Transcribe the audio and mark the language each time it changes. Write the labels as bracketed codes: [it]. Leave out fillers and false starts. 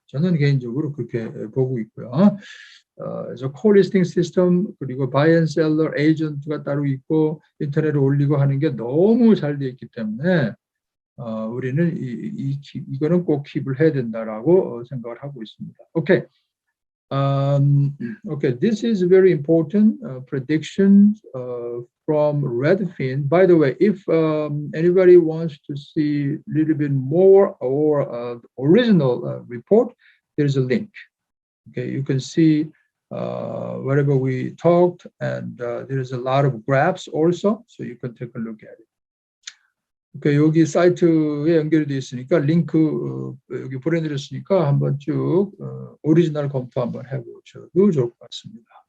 [ko] 저는 개인적으로 그렇게 보고 있고요. 그래서 콜리스팅 시스템 그리고 바이 앤 셀러 에이전트가 따로 있고 인터넷에 올리고 하는 게 너무 잘 되어 있기 때문에 우리는 이거는 꼭 킵을 해야 된다라고 생각을 하고 있습니다. [en] Okay. Okay, this is very important prediction from Redfin. By the way, if anybody wants to see a little bit more or original report, there is a link. Okay, you can see whatever we talked, and there is a lot of graphs also, so you can take a look at it. [ko] Okay, 여기 사이트에 연결되어 있으니까 링크 여기 보내드렸으니까 한번 쭉 오리지널 검토 한번 해보셔도 좋을 것 같습니다.